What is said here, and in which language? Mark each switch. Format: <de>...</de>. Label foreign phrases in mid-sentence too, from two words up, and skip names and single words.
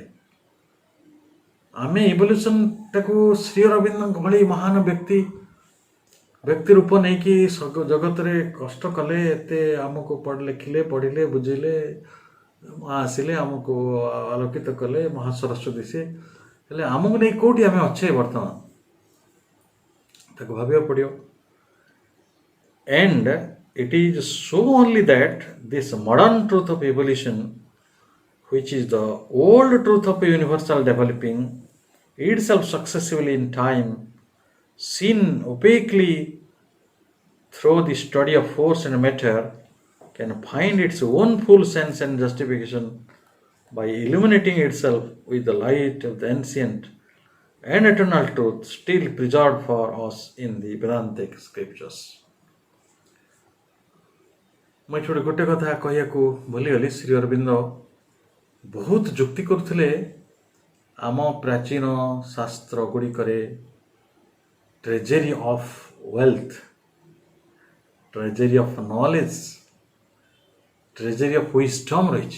<or>ଆମେ ଇଭଲ୍ୟୁସନଟାକୁ ଶ୍ରୀ ଅରବିନ୍ଦଙ୍କ ଭଳି ମହାନ ବ୍ୟକ୍ତି ରୂପ ନେଇକି ଜଗତରେ କଷ୍ଟ କଲେ, ଏତେ ଆମକୁ ଲେଖିଲେ, ପଢ଼ିଲେ, ବୁଝିଲେ, ଆସିଲେ, ଆମକୁ ଆଲୋକିତ କଲେ, ମହାସରସ୍ୱତୀ ସେ। ହେଲେ ଆମକୁ ନେଇ କେଉଁଠି ଆମେ ଅଛେ ବର୍ତ୍ତମାନ? ତାକୁ ଭାବିବାକୁ ପଡ଼ିବ।</or> <en>And it is so only that this modern truth of evolution, which is the old truth of universal developing itself successively in time, seen opaquely through the study of force and matter, can find its own full sense and justification by illuminating itself with the light of the ancient and eternal truth still preserved for us in the Vedantic scriptures.</en> <or>ମୁଁ ଏଠି ଗୋଟେ କଥା କହିବାକୁ ଭୁଲିଗଲି। ଶ୍ରୀ ଅରବିନ୍ଦ ବହୁତ ଯୁକ୍ତି କରୁଥିଲେ ଆମ ପ୍ରାଚୀନ ଶାସ୍ତ୍ର ଗୁଡ଼ିକରେ</or> <en>treasury of wealth, treasury of knowledge, treasury of wisdom</en> <or>ରହିଛି।</or>